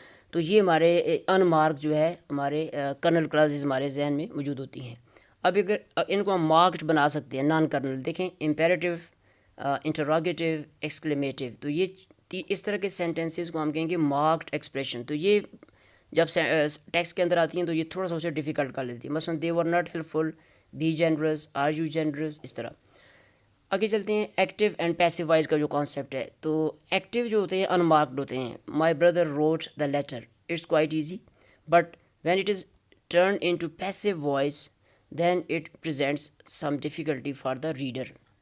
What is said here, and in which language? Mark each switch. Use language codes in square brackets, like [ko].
[ur] تو یہ ہمارے ان مارک جو ہے ہمارے کرنل کلازز ہمارے ذہن میں موجود ہوتی ہیں. اب اگر ان کو ہم مارکڈ بنا سکتے ہیں نان کرنل, دیکھیں امپیریٹیو, انٹراگیٹیو, ایکسکلیمیٹیو, تو یہ اس طرح کے سینٹینسز کو ہم کہیں گے مارکڈ ایکسپریشن. تو یہ جب ٹیکسٹ کے اندر آتی ہیں تو یہ تھوڑا سا اسے ڈیفیکلٹ کر لیتی ہے. مثلا [en] they were not helpful, be generous, are you generous, [ur] اس طرح. آگے چلتے ہیں ایکٹیو اینڈ پیسیو وائز کا جو کانسیپٹ ہے. تو ایکٹیو جو ہوتے ہیں ان مارکڈ ہوتے ہیں. [en] My brother wrote the letter, it's quite easy, but when it is turn into passive voice then it presents some difficulty for the reader.